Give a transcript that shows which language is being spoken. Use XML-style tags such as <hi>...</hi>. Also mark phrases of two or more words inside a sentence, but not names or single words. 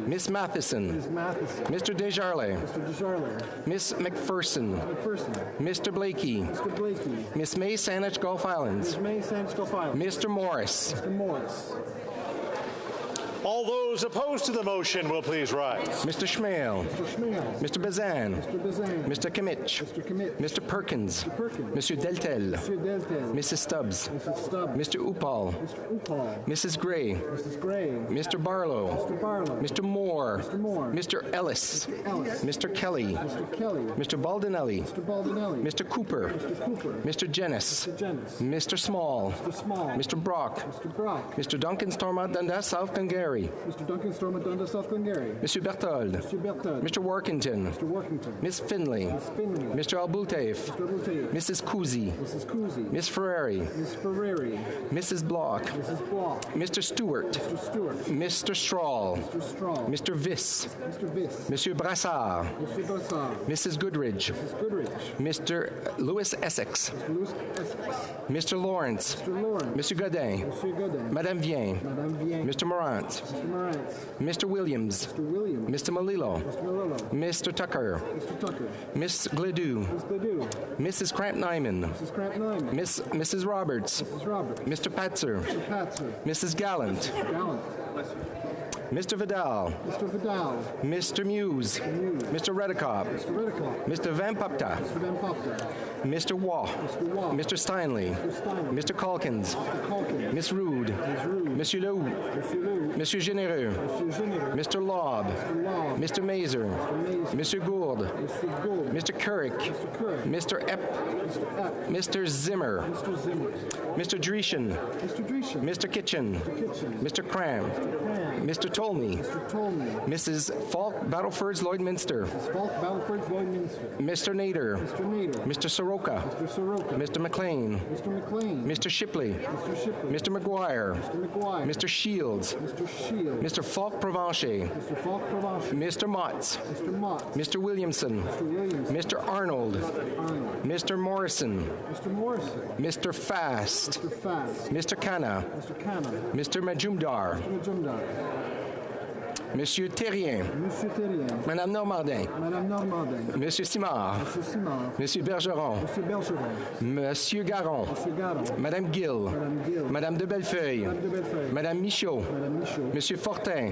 <en>Miss Matheson. Miss Matheson. Mr. Desjardins. Mr. Desjardins. Miss McPherson. McPherson. Mr. Blakey. Mr. Blakey. Miss May Saanich Gulf Islands. Miss May Saanich Gulf Islands. Mr. Morris. Mr. Morris. All those opposed to the motion will please rise. Mr. Schmale. Mr. Schmale. Mr. Bazan. Mr. Bazan. Mr. Kimmich. Mr. Kimmich. Mr. Perkins. Mr. Perkins. Monsieur Deltel. Monsieur Deltel. Mrs. Stubbs. Mrs. Stubbs. Mr. Upal. Mr. Upal. Mrs. Gray. Mrs. Gray. Mr. Barlow. Mr. Barlow. Mr. Moore. Mr. Moore. Mr. Ellis. Mr. Ellis. Mr. Kelly. Mr. Kelly. Mr. Baldinelli. Mr. Baldinelli. Mr. Cooper. Mr. Cooper. Mr. Jennis. Mr. Jennis. Mr. Small. Mr. Small. Mr. Brock. Mr. Brock. Mr. Duncan Stormont Dundas, South Glengarry. Mr. Duncan Stormont Dundas, South Glengarry. Mr. Berthold. Mr. Berthold. Mr. Workington. Mr. Workington. Miss Finley. Miss Finley. Mr. Albultaif. Mr. Abultaif. Mrs. Cousy. Mrs. Cousy. Miss Ferrari. Miss Ferrari. Mrs. Block. Mrs. Block. Mr. Stewart. Mr. Stewart. Mr. Strahl. Mr. Strahl. Mr. Viss. Mr. Viss. Monsieur Brassard. Mr. Brassard. Mrs. Goodridge. Mrs. Goodrich. Mr. Lewis Essex. Mr. Lewis Essex. Mr. Lawrence. Mr. Lawrence. Monsieur Godin. Monsieur Godin. Madame Vien. Madame Vien. Mr. Morant. Mr. Morant. Mr. Williams. Mr. Williams. Mr. Malillo. Mr. Malillo. Mr. Tucker. Mr. Tucker. Miss Gledoux. Ms. Gledoux. Mrs. Cramp-Nyman. Mrs. Cramp-Nyman. Mrs. Roberts. Mrs. Roberts. Mr. Patzer. Mr. Patzer. Mrs. Gallant. Gallant. Mr. Vidal. Mr. Vidal. Mr. Muse. Mr. Redekop. Mr. Redekop. Mr. Van Papta. Mr. Van Papta. Mr. Waugh. Mr. Waugh. Mr. Steinley. Mr. Steinley. Mr. Calkins. Mr. Calkins. Miss Rude. Ms. Rude. Monsieur Lehoux. Monsieur Lehoux. Monsieur Généreux. Monsieur Généreux. Mr. Laub. Mr. Laub. Mr. Mazer. Mr. Mazer. Monsieur Gould. Mr. Gould. Mr. Kirk. Mr. Kirk. Mr. Epp. Mr. Epp. Mr. Zimmer. Mr. Zimmer. Mr. Dreeshen. Mr. Dreeshen. Mr. Kitchen. Mr. Kitchen. Mr. Cram. Mr. Cram. Mr. Tolney. Mr. Tolney. Mrs. Falk Battlefords Lloydminster. Mrs. Falk Battlefords Lloydminster. Mr. Nader. Mr. Nader. Mr. Soroka. Mr. Soroka. Mr. McLean. Mr. McLean. Mr. Shipley. Mr. Shipley. Mr. McGuire. Mr. McGuire. Mr. Shields. Mr. Shields. Mr. Falk Provencher. Mr. Falk Provencher. Mr. Motts. Mr. Mott. Mr. Williamson. Mr. Williams. Mr. Arnold. Mr. Arnold. Mr. Morrison. Mr. Morrison. Mr. Fast. Mr. Fast. Mr. Khanna. Mr. Khanna. Mr. Majumdar. Mr. Majumdar. Monsieur Terrien. Monsieur Terrien. Madame Normandin. Madame Normandin. Monsieur Simard. Monsieur Simard. Monsieur Bergeron. Monsieur Bergeron. Monsieur Garon. Monsieur Garon. Madame Gill. Madame Gill. Madame de Bellefeuille. Madame de Bellefeuille. Madame Michaud. Madame Michaud. Monsieur Fortin.</en>